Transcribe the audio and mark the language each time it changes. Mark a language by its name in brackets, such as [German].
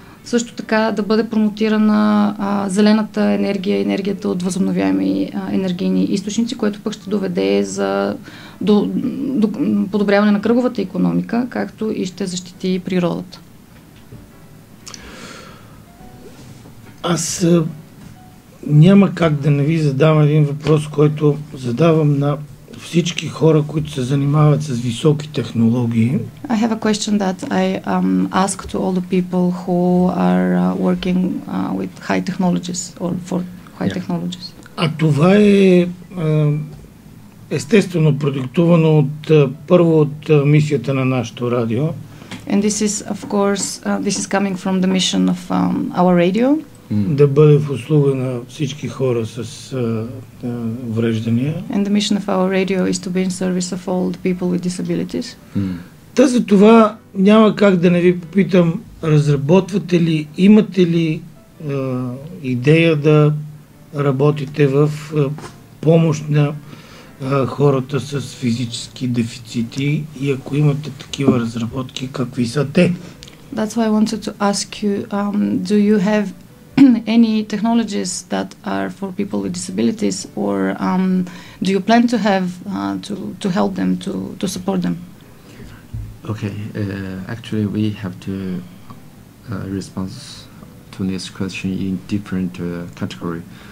[Bulgarian] Също така да бъде промотирана зелената енергия, енергията от възобновяеми енергийни източници, което пък ще доведе до подобряване на кръговата икономика, както и ще защити природата. Аз няма как да не ви задам един въпрос, който задавам на всички хора, които се занимават с високи технологии. [English] I have a question that I ask to all the people who are working with high technologies or for high technologies. [Bulgarian] А това е естествено продиктувано първо от мисията на нашето радио. [English] And this is of course this is coming from the mission of our radio. [Bulgarian] Да бъде в услуга на всички хора с увреждания. [English] And the mission of our radio is to be in service of all the people with disabilities. [Bulgarian] Та за това няма как да не ви попитам, разработвате ли, имате ли идея да работите в помощ на хората с физически дефицити и ако имате такива разработки, какви са те? [English] That's why I wanted to ask you, do you have any technologies that are for people with disabilities, or do you plan to have to help them, to support them? Okay, actually we have to respond to this question in different category.